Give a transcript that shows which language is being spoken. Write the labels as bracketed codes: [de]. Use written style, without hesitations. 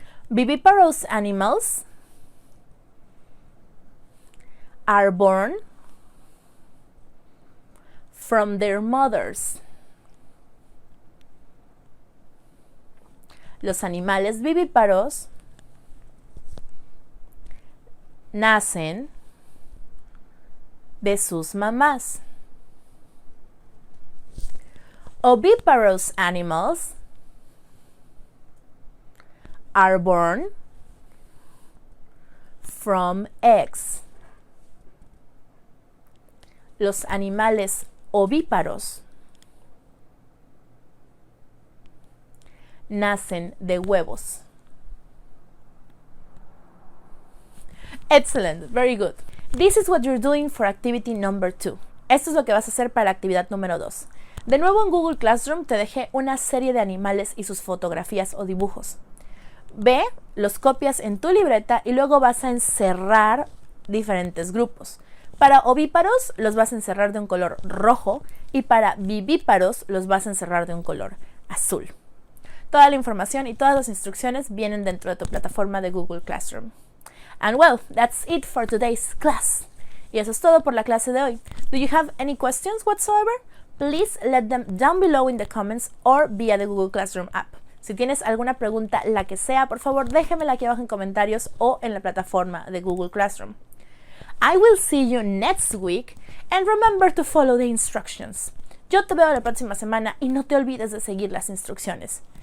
[en] Viviparous animals are born from their mothers. [es] Los animales vivíparos nacen de sus mamás. [en] Oviparous animals are born from eggs. [es] Los animales ovíparos nacen de huevos. [en] Excellent, very good. This is what you're doing for activity number 2. [es] Esto es lo que vas a hacer para la actividad número 2. De nuevo en Google Classroom te dejé una serie de animales y sus fotografías o dibujos. Ve, los copias en tu libreta y luego vas a encerrar diferentes grupos. Para ovíparos los vas a encerrar de un color rojo y para vivíparos los vas a encerrar de un color azul. Toda la información y todas las instrucciones vienen dentro de tu plataforma de Google Classroom. [en] And well, that's it for today's class. [es] Y eso es todo por la clase de hoy. [en] Do you have any questions whatsoever? Please let them down below in the comments or via the Google Classroom app. [es] Si tienes alguna pregunta, la que sea, por favor déjamela aquí abajo en comentarios o en la plataforma de Google Classroom. [en] I will see you next week and remember to follow the instructions. [es] Yo te veo la próxima semana y no te olvides de seguir las instrucciones.